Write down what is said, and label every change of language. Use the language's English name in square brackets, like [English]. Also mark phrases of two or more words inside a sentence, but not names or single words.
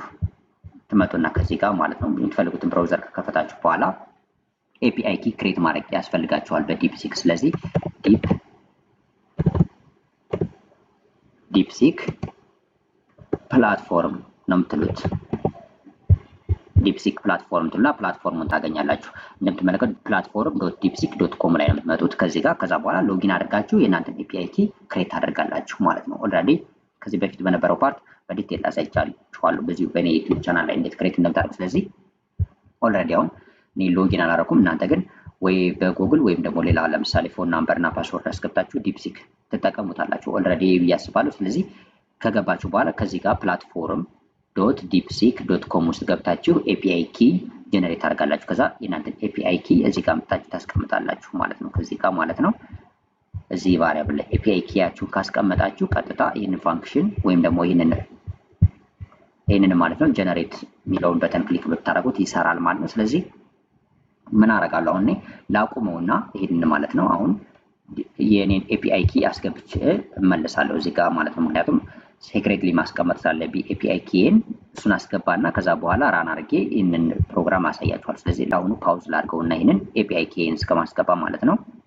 [Amharic] ትመጡና ከዚህ ጋር ማለት ነው የምትፈልጉትን ብራውዘር ከከፈታችሁ በኋላ [English] API key create [Amharic] ማድረግ ያስፈልጋችኋል በዲፕሲክ። ስለዚህ ዲፕሲክ ፕላትፎርም ነው የምትሉት። ዲፕሲክ ፕላትፎርም ትሉና ፕላትፎርሙን ታገኛላችሁ። እንደምትመለከቱት platform.deepseek.com ላይ ነው የምትመጡት ከዚህ ጋር። ከዛ በኋላ ሎጊን አድርጋችሁ የእናንተን [English] API key create [Amharic] ታደርጋላችሁ ማለት ነው። ኦልሬዲ ከዚህ በፊት በነበረው ፓርት በዲቴል አሳይቻችኋለሁ በዚሁ በእኔ [English] YouTube channel [Amharic] ላይ እንዴት ክሬት እንደምታደርጉ። ስለዚህ ኦልሬዲ አሁን እኔ ሎጊን አላደረኩም። እናንተ ግን ወይ በጉግል ወይም ደግሞ ሌላ ለምሳሌ [English] phone number [Amharic] እና ፓስወርድ አስገብታችሁ ዲፕሲክ ትጠቀሙታላችሁ ኦልሬዲ ብዬ አስባለሁ። ስለዚህ ከገባችሁ በኋላ ከዚህ ጋር platform.deepseek.com ውስጥ ገብታችሁ [English] API key generate [Amharic] አድርጋላችሁ። ከዛ የእናንተን [English] API key [Amharic] እዚህ ጋር መጣችሁ ታስቀምጣላችሁ ማለት ነው። ከዚህ ጋር ማለት ነው እዚህ ቫሪያብል ላይ ኤፒአይ ኪያችሁን ካስቀመጣችሁ ቀጥታ ይህንን ፋንክሽን ወይም ደግሞ ይህንን ማለት ነው ጀነሬት የሚለውን በተን ክሊክ ብታደርጉት ይሰራል ማለት ነው። ስለዚህ ምን አደርጋለሁ አሁን እኔ ላቁመውና ይሄንን ማለት ነው አሁን የኔን [English] API key [Amharic] አስገብቼ እመለሳለሁ እዚህ ጋር ማለት ነው። ምክንያቱም ሴክሬትሊ ማስቀመጥ ስላለብኝ ኤፒአይ ኪን እሱን አስገባና ከዛ በኋላ ራን አድርጌ ይህንን ፕሮግራም አሳያችኋል። ስለዚህ ለአሁኑ ፓውዝ ላድርገውና ይህንን ኤፒአይ ኪን እስከማስገባ ማለት ነው።